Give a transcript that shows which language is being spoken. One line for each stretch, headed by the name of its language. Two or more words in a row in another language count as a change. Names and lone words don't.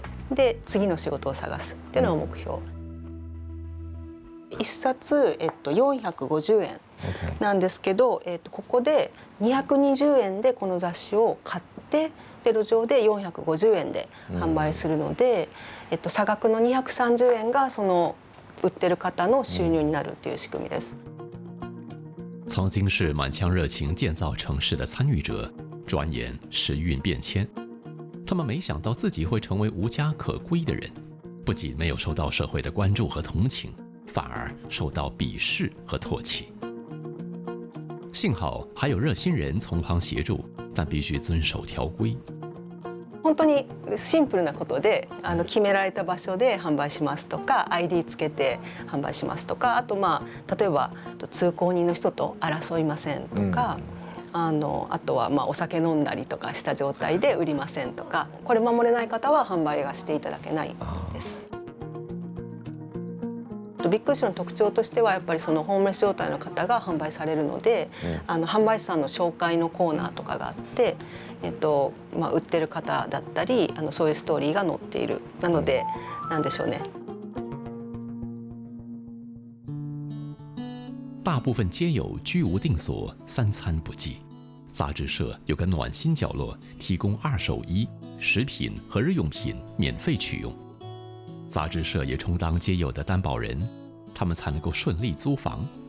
Japanese: で次の仕事を探すっていうのが目標。1冊、450円なんですけど、ここで220円でこの雑誌を買ってで路上で450円で販売するので、差額の230円がその売ってる方の収入になるっていう仕組みです。
Chinese: 曾经是满腔热情建造城市的参与者，转眼时运变迁，他们没想到自己会成为无家可归的人，不仅没有受到社会的关注和同情，反而受到鄙视和唾弃。幸好还有热心人从旁协助，但必须遵守条规。
Japanese: 本当にシンプルなことで決められた場所で販売しますとか ID つけて販売しますとか、あと例えば通行人の人と争いませんとか、あとはお酒飲んだりとかした状態で売りませんとか、これ守れない方は販売がしていただけないです。ビッグイッシュの特徴としてはやっぱりそのホームレス状態の方が販売されるので、販売師さんの紹介のコーナーとかがあって、売ってる方だったりそういうストーリーが載っている。なのでなんでしょうね。
Chinese: 大部分街友居无定所，三餐不继。杂志社有个暖心角落，提供二手衣、食品和日用品免费取用。杂志社也充当街友的担保人，他们才能够顺利租房。